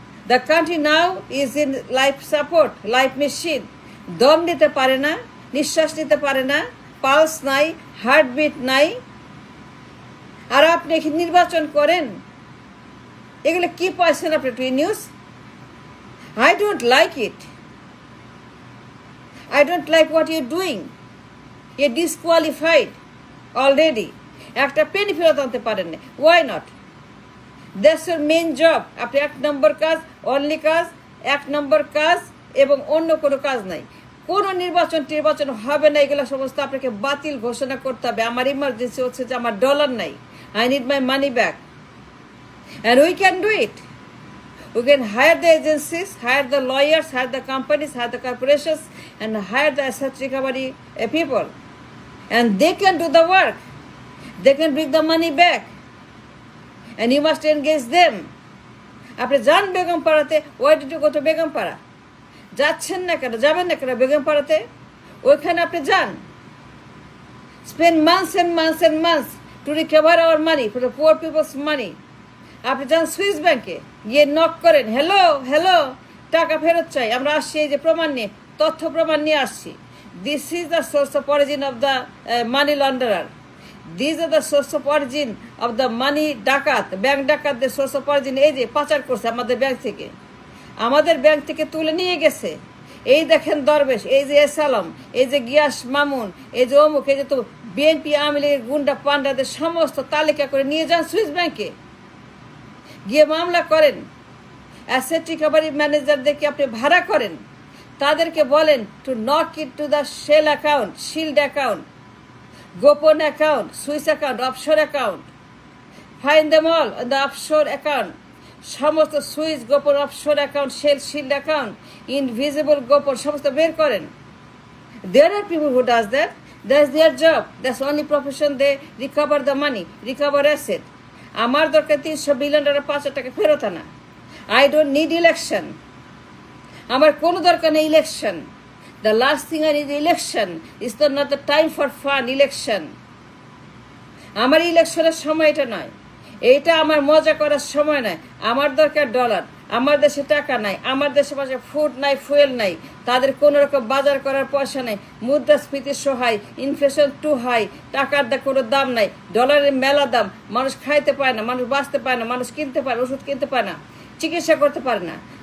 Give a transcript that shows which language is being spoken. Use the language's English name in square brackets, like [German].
[English] The country now is in life support, life machine. [Bangla] দম নিতে পারে না, নিঃশ্বাস নিতে পারে না, পালস নাই, হার্টবিট নাই। আর আপনি এখানে নির্বাচন করেন, এগুলো কি পাইছেন আপনি? [English] News, I don't like it. I don't like what you're doing. You're disqualified already. [Bangla] একটা পেনি ফেরত আনতে পারেন না। [English] Why not? That's your main job. [Bangla] আপনি 1 নম্বর কাজ, অনলি কাজ, 1 নম্বর কাজ এবং অন্য কোনো কাজ নাই। কোনো নির্বাচন হবে না, এগুলো সমস্ত আপনাকে বাতিল ঘোষণা করতে হবে। আমার ইমার্জেন্সি হচ্ছে যে আমার ডলার নাই, [English] I need my money back. And we can do it. We can hire the agencies, hire the lawyers, hire the companies, hire the corporations, and hire the asset recovery people. And they can do the work. They can bring the money back. And you must engage them. [Bangla] আপনি যান বেগমপাড়াতে, [English] why did you go to [Bangla] Begumpara? যাচ্ছেন না কেন, যাবেন না কেন বেগমপাড়াতে? ওইখানে আপনি যান। [English] Spend months and months and months to recover our money, for the poor people's money. [Bangla] আপনি যান সুইস ব্যাংকে, গিয়ে নক করেন, হ্যালো হ্যালো, টাকা ফেরত চাই, আমরা আসছি এই যে প্রমাণ নিয়ে, তথ্য প্রমাণ নিয়ে আসছি। [English] This is the source of origin of the money launderer. These are the source of origin of the money [Bangla] ডাকাত, ব্যাংক ডাকাতদের [English] source of origin [Bangla] এই যে পাচার করছে আমাদের ব্যাংক থেকে, আমাদের ব্যাংক থেকে তুলে নিয়ে গেছে। এই দেখেন দরবেশ, এই যে এস আলম, এই যে গিয়াস মামুন, এই যে অমুক, এই যে তো বিএনপি আওয়ামী লীগের গুন্ডা পান্ডাদের সমস্ত তালিকা করে নিয়ে যান সুইস ব্যাংকে, গিয়ে মামলা করেন। অ্যাসেট রিকভারি ম্যানেজারদেরকে আপনি ভাড়া করেন, তাদেরকে বলেন [English] to knock it to the shell account, [Bangla] shield account, গোপন account, Swiss account, offshore account, [English] Find them all in the offshore account. [Bangla] সমস্ত সুইস গোপন, offshore account, shell, shield account, invisible গোপন সমস্ত বের করেন। [English] There are people who does that. That's their job. That's only profession. They recover the money, recover asset. [Bangla] আমার দরকার 300 billion dollar, 5 টাকা ফেরত আনা। [English] I don't need election. [Bangla] আমার কোনো দরকার নেই election. [English] The last thing I need election is not the time for fun election. [Bangla] আমার ইলেকশনের সময় এটা নয়, এইটা আমার মজা করার সময় নয়। আমার দরকার ডলার, আমার দেশে টাকা নাই, আমার দেশে পাশে ফুড নাই, ফুয়েল নাই, তাদের কোনো রকম বাজার করার পয়সা নেই, মুদ্রাস্ফীতি সহায়, [English] inflation too high, [Bangla] টাকার কোনো দাম নাই, ডলারের মেলা দাম, মানুষ খাইতে পারে না, মানুষ বাঁচতে পারে না, মানুষ কিনতে পারে, ওষুধ কিনতে পারে না, চিকিৎসা করতে পারে না।